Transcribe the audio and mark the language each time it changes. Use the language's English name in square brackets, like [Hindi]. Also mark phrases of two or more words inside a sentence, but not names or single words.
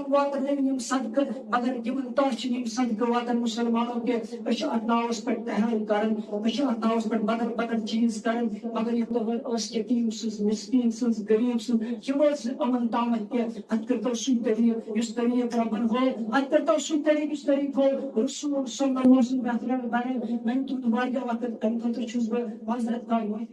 [Kashmiri] واتنٲوِن یِم صدقہٕ مگر یِمن تام چھِنہٕ یِم صدقہٕ واتان مسلمانو کینٛہہ أسۍ چھِ اتھ ناوس پٮ۪ٹھ تحایُل کران أسۍ چھِ اتھ ناوس پٮ۪ٹھ بدل بدل چیٖز کران مگر یہِ ٲس یتیٖم سٕنٛز مسکیٖن سٕنٛز غریٖب سٕنٛز یہِ وٲژ نہٕ یِمن تامتھ کینٛہہ اتھ کٔرۍتو سُے طریٖقہٕ یُس طریٖقہٕ رۄبن ہوو اتھ کٔرۍتو سُے طریٖقہٕ یُس طریٖقہٕ ہوو رسول [Arabic] صلی اللہ علیہ وسلم [Kashmiri] بہترین بنٲو وۄنۍ تُہُنٛد واریاہ وقت امہِ خٲطرٕ چھُس بہٕ معذرت خواہ